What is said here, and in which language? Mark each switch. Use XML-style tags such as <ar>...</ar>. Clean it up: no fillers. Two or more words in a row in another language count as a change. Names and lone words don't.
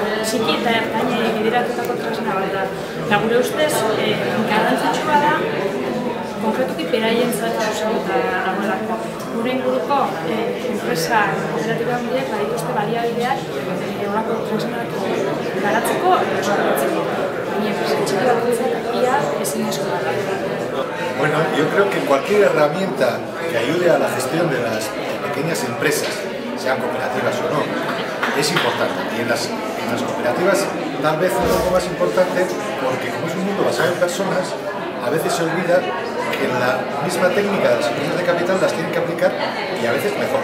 <eu>txiki eta ertainei bideratutako tresna bat da. Eta gure ustez, garrantzitsua da, konkretuki beraientzat zuzenduta dagoelako. Gure inguruko enpresa kooperatiba handiek badituzte baliabideak horako tresnak garatzeko edo sortzeko. Baina enpresa txiki bakoitzak ia ezinezko da.</eu> <es>Bueno, yo creo que cualquier herramienta que ayude a la gestión de las pequeñas empresas, sean cooperativas o no, es importante. Y en las cooperativas tal vez un poco más importante porque como es un mundo basado en personas, a veces se olvida que la misma técnica de las empresas de capital las tienen que aplicar y a veces mejor.</es>